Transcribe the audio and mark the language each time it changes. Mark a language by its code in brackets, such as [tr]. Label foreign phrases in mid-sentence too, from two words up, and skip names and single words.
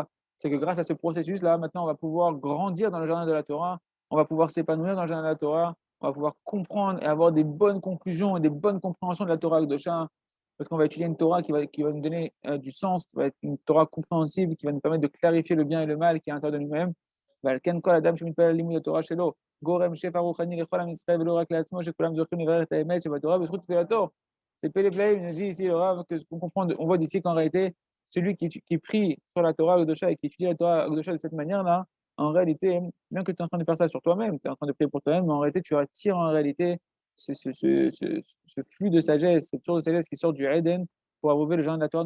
[fr] C'est que grâce à ce processus-là, maintenant, on va pouvoir grandir dans le jardin de la Torah, on va pouvoir s'épanouir dans le jardin de la Torah, on va pouvoir comprendre et avoir des bonnes conclusions et des bonnes compréhensions de la Torah de Shah, parce qu'on va étudier une Torah qui va nous donner du sens, qui va être une Torah compréhensible, qui va nous permettre de clarifier le bien et le mal qui est à l'intérieur de nous-mêmes. [he] ועל כל אדם שמתפלל לימוד התורה שלו, גורם שפע רוחני לכל עם ישראל ולא רק לעצמו, שכולם זוכים לברך את האמת שבתורה בזכות תפילתו. [fr] C'est Pélé il nous dit ici, le Rav, on voit d'ici qu'en réalité, celui qui prie sur la [he] תורה הקדושה [fr] et qui étudie la [he] תורה הקדושה [fr] de cette manière-là, en réalité, bien que tu es en train de faire ça sur toi-même, tu es en train de prier pour toi-même, mais en réalité, tu attires en réalité ce flux de sagesse, cette source de sagesse qui sort du Eden pour abreuver le jardin de la Torah.